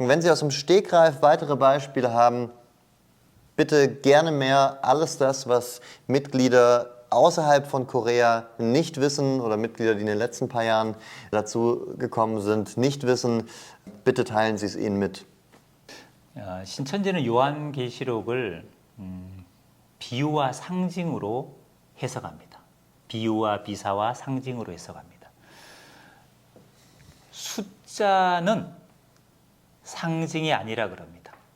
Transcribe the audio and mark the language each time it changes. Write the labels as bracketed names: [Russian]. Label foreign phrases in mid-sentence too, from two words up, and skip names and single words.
[German] Wenn Sie aus dem Stegreif weitere Beispiele haben, bitte gerne mehr. Alles das, was Mitglieder außerhalb von Korea nicht wissen oder Mitglieder, die in den letzten paar Jahren dazu gekommen sind, nicht wissen, bitte teilen Sie es ihnen mit. [Korean] 신천지는 요한계시록을 비유와 상징으로 해석합니다. 비유와 비사와 상징으로 해석합니다. 숫자는 상징이 아니라 그럽니다.